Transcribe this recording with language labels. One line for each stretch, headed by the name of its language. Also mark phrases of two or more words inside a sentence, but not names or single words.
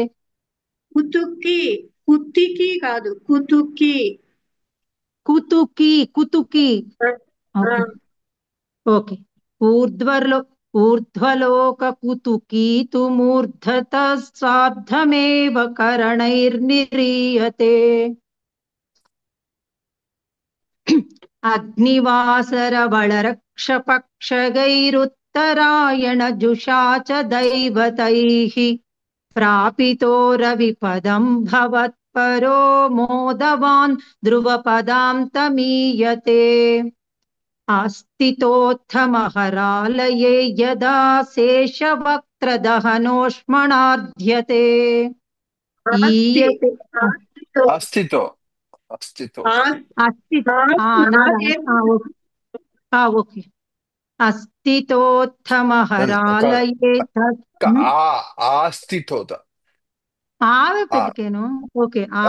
Telugu: కుతుక్కి, కుత్తికి కాదు, కుతుక్కి. కుతుకి కుతుకి ఓకే.
Sanskrit: ఊర్ధ్వలోకకుతుకీతుమూర్ధతः స్వార్థమేవ కరణైర్నిరీయతే. अग्निवासरवलरक्षपक्षगैरुत्तरायणजुषा च दैवतैः प्रापितो रविपदं भवत्परो मोदवान् ध्रुवपदां तमीयते। आस्तितोत्थमहरालये यदा शेषवक्त्रदहनोष्मणाद्यते ईयते అస్థితో
Telugu: ఓకే.
Sanskrit: అస్థితోత్తమహరాలయే ఆస్థితోత
Telugu: ఆవే పెట్టుకేను. ఓకే.